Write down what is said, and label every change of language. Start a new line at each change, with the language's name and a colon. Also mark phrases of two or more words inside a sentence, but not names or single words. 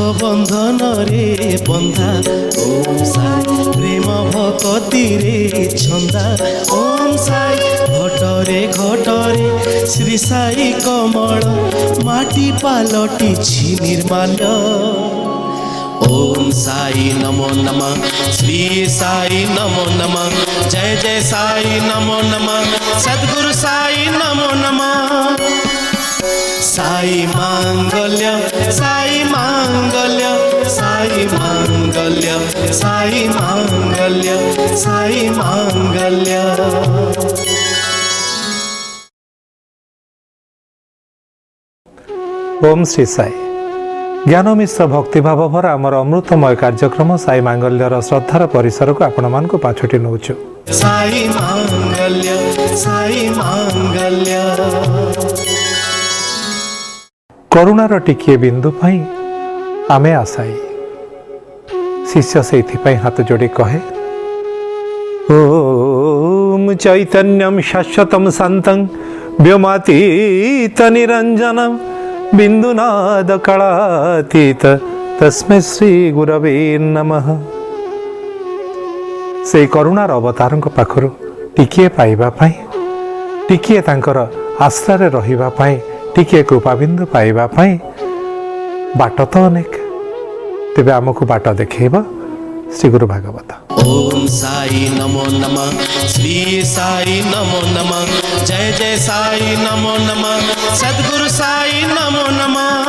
Odia: ବନ୍ଧନ ରେ ବନ୍ଧା ଓମ ସାଇ ପ୍ରେମ ଭକ୍ତି ରେ ଛନ୍ଦା ଓମ ସାଇ ଘଟରେ ଘଟରେ ଶ୍ରୀ ସାଇ କମଳ ମାଟି ପାଲଟି ନିର୍ମାଲ୍ୟ
Sanskrit: ओम साई नमो नमः श्री साई नमो नमः जय जय साई नमो नमः सद्गुरु साई नमो नमः साई मांगल्य साई मांगल्य साई मांगल्य साई मांगल्य साई मांगल्य।
Odia: ଓମ ଶ୍ରୀ ସାଇ ଜ୍ଞାନ ମିଶ୍ର ଭକ୍ତିଭାବ ଭର ଆମର ଅମୃତମୟ କାର୍ଯ୍ୟକ୍ରମ ସାଇ ମାଙ୍ଗଲ୍ୟର ଶ୍ରଦ୍ଧାର ପରିସର କୁ ଆପଣ ମାନ ପାଛୋଟି ନଉଚୁ। साई मांगल्य साई मांगल्य। କରୁଣାର ଟିକେ ବିନ୍ଦୁ ପାଇଁ ଆମେ ଆଶାଇ ଶିଷ୍ୟ ସେ ହାତ ଯୋଡ଼ି କହେ
Sanskrit: ओम चैतन्यम शाश्वतम शांतं व्योमातीत निरंजनम बिंदुनाद कलातीत तस्मै श्री गुरवे नमः।
Odia: ସେ କରୁଣାର ଅବତାର ପାଖର ଟିକେ ପାଇବା ପାଇଁ ଟିକେ ତାଙ୍କର ଆଶ୍ରୟ ରହିବା ପାଇଁ ଟିକେ କୃପାବିନ୍ଦୁ ପାଇବା ପାଇଁ ବାଟ ତ ଅନେକ ତେବେ ଆମକୁ ବାଟ ଦେଖାଇବା ଶ୍ରୀ ଗୁରୁ ଭାଗବତ।
Sanskrit: ओम साई नमो नमः श्री साई नमो नमः जय जय साई नमो नमः सद्गुरु साई नमो नमः।